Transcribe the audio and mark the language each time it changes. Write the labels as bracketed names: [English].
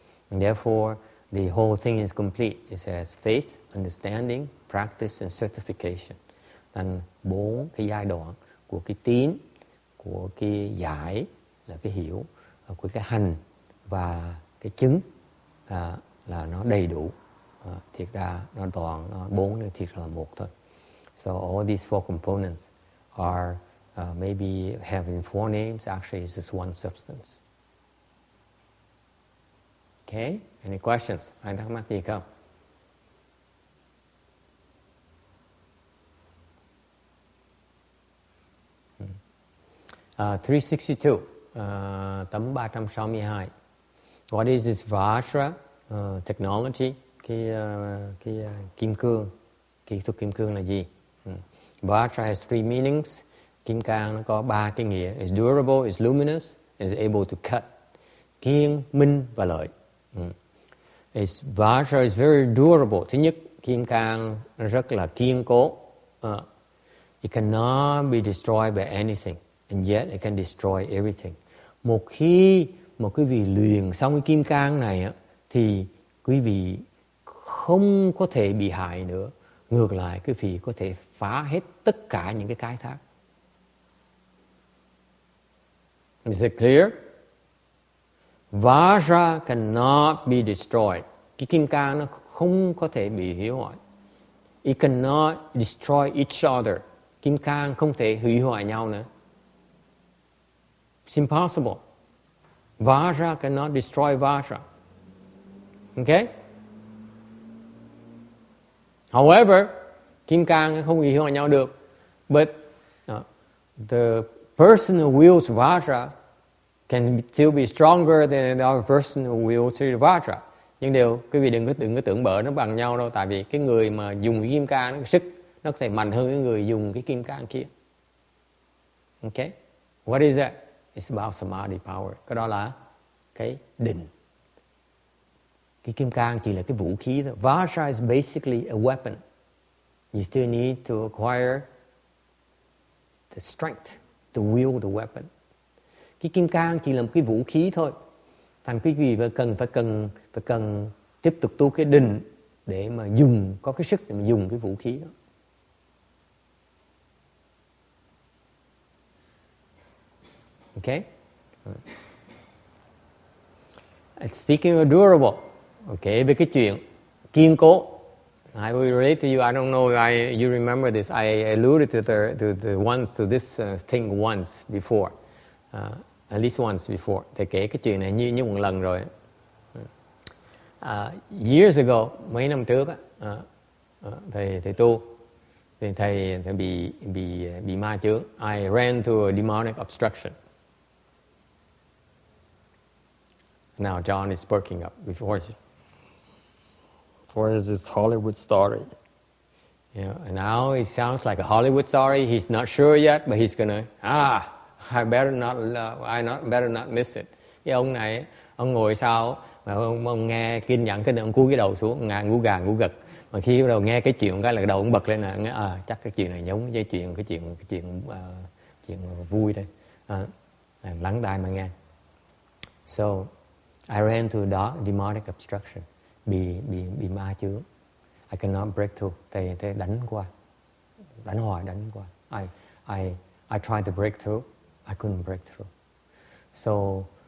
[English] And therefore, the whole thing is complete. It says faith, understanding, practice and certification. [Vietnamese] Thành 4 cái giai đoạn của cái tín, của cái giải là cái hiểu, của cái hành và cái chứng là nó đầy đủ. Thiệt ra nó toàn 4 nên thiệt là một thôi. [English] So all these 4 components are maybe having 4 names. Actually, it's just one substance. [Vietnamese] Okay? [English] Any questions? [Vietnamese] Ai thắc mắc gì không? Uh, 362, tấm 362. [English] What is this Vajra technology? [Vietnamese] Cái kim cương, kỹ thuật kim cương là gì? [English] Vajra has 3 meanings. [Vietnamese] Kim cang nó có 3 cái nghĩa. [English] It's durable, it's luminous, it's able to cut. [Vietnamese] Kiên, minh và lợi. [English] Vajra is very durable. [Vietnamese] Thứ nhất, kim cang nó rất là kiên cố. [English] It cannot be destroyed by anything, and yet it can destroy everything. [Vietnamese] Một khi mà quý vị luyện xong cái kim cang này thì quý vị không có thể bị hại nữa. Ngược lại, quý vị có thể phá hết tất cả những cái khác. [English] Is it clear? Vajra cannot be destroyed. [Vietnamese] Cái kim cang nó không có thể bị hủy hoại. [English] It cannot destroy each other. [Vietnamese] Kim cang không thể hủy hoại nhau nữa. [English] It's impossible. Vajra cannot destroy Vajra. Okay? [Vietnamese] However, kim cang không hủy hoại nhau được. [English] But the person who wields Vajra can still be stronger than the other person who wields Vajra. [Vietnamese] Nhưng quý vị đừng có tưởng bợ nó bằng nhau đâu. Tại vì cái người mà dùng cái kim cang, cái sức nó có thể mạnh hơn cái người dùng cái kim cang kia. [English] Okay? What is that? It's about samadhi power. [Vietnamese] Cái đó là cái định. Cái kim cang chỉ là cái vũ khí thôi. [English] Vajra is basically a weapon. You still need to acquire the strength to wield the weapon. [Vietnamese] Cái kim cang chỉ là một cái vũ khí thôi. Thành quý vị phải cần tiếp tục tu cái định để mà có cái sức để mà dùng cái vũ khí đó. [English] Okay? Speaking of durable, okay, [Vietnamese] về cái chuyện kiên cố, [English] I will relate to you. I don't know if you remember this. I alluded to this thing once before, at least once before. [Vietnamese] Thầy kể cái chuyện này như một lần rồi. [English] Years ago, [Vietnamese] mấy năm trước, thầy tu, thì thầy bị ma chướng. [English] I ran to a demonic obstruction. Now John is perking up before this Hollywood story. And now it sounds like a Hollywood story. He's not sure yet, but he's gonna, I better not miss it. [Vietnamese] Cái ông này, ông ngồi sau, mà ông nghe kinh nhận kinh, ông cúi cái đầu xuống, ngủ gà ngủ gật. Mà khi bắt đầu nghe cái chuyện cái là đầu ông bật lên là chắc cái chuyện này giống với chuyện vui đây. Lắng tai mà nghe. [English] So I ran to demonic obstruction. [Vietnamese] Bị ma chướng. [English] I cannot break through. [Vietnamese] Thầy đánh qua. Đánh qua. [English] I tried to break through. I couldn't break through. So